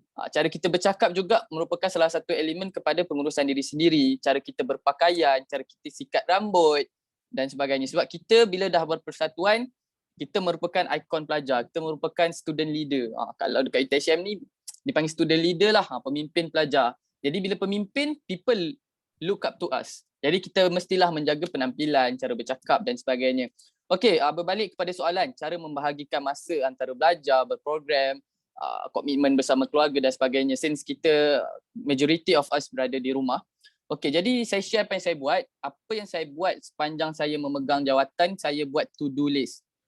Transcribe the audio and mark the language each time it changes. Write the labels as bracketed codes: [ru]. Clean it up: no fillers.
[ms] Cara kita bercakap juga merupakan salah satu elemen kepada pengurusan diri sendiri, cara kita berpakaian, cara kita sikat rambut dan sebagainya. Sebab kita bila dah berpersatuan, kita merupakan ikon pelajar, kita merupakan student leader. Kalau dekat UTHM ni dipanggil student leader lah, pemimpin pelajar. Jadi bila pemimpin, [en] people look up to us. [ms] Jadi kita mestilah menjaga penampilan, cara bercakap dan sebagainya. Okey, berbalik kepada soalan, cara membahagikan masa antara belajar, berprogram, komitmen bersama keluarga dan sebagainya, since kita [en] majority of us [ms] berada di rumah. Okey, jadi saya share apa yang saya buat. Apa yang saya buat sepanjang saya memegang jawatan, saya buat to-do list.